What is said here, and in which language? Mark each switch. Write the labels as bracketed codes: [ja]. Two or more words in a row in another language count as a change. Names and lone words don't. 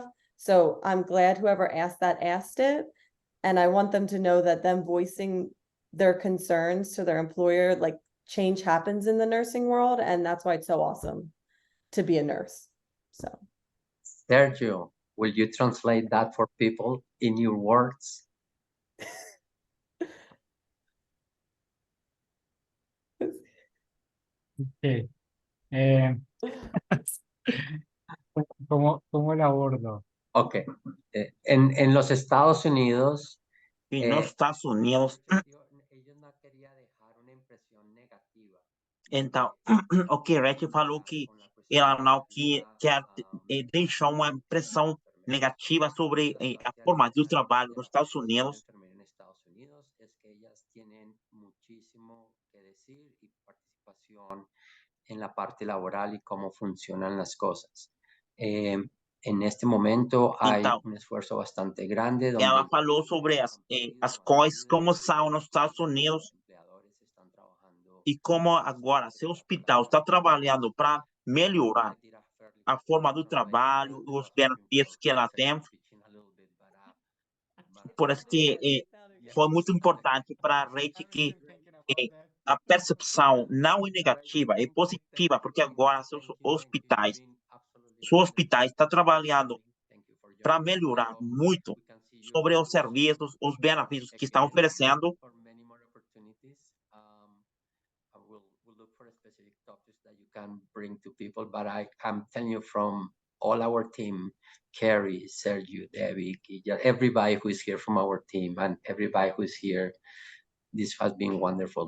[en] So I'm glad whoever asked it. And I want them to know that them voicing their concerns to their employer, like change happens in the nursing world. And that's why it's so awesome to be a nurse. So. Sergio, will you translate that for people in your words? Ok. [es] ¿Cómo lo abordo? Ok. En los Estados Unidos, [pt] E nos Estados Unidos, [es] ellos no querían dejar una impresión negativa. [pt] então, o que Rachel falou que ela não quer deixar uma impressão negativa sobre a forma do trabalho nos Estados Unidos. [es] En Estados Unidos es que ellas tienen muchísimo que decir y participación en la parte laboral y cómo funcionan las cosas. En este momento hay [pt] Então, [es] un esfuerzo bastante grande donde [pt] ela falou sobre as coisas, como são nos Estados Unidos e como agora seu hospital está trabalhando para melhorar a forma do trabalho e os benefícios que ela tem. Por isso que foi muito importante para a gente que a percepção não é negativa, é positiva, porque agora seus hospitais estão trabalhando para melhorar muito sobre os serviços, os benefícios que estão oferecendo. [en] We'll look for specific topics that you can bring to people, but I'm telling you from all our team, Carrie, Sergio, Debbie, everybody who is here from our team and everybody who is here, this has been wonderful.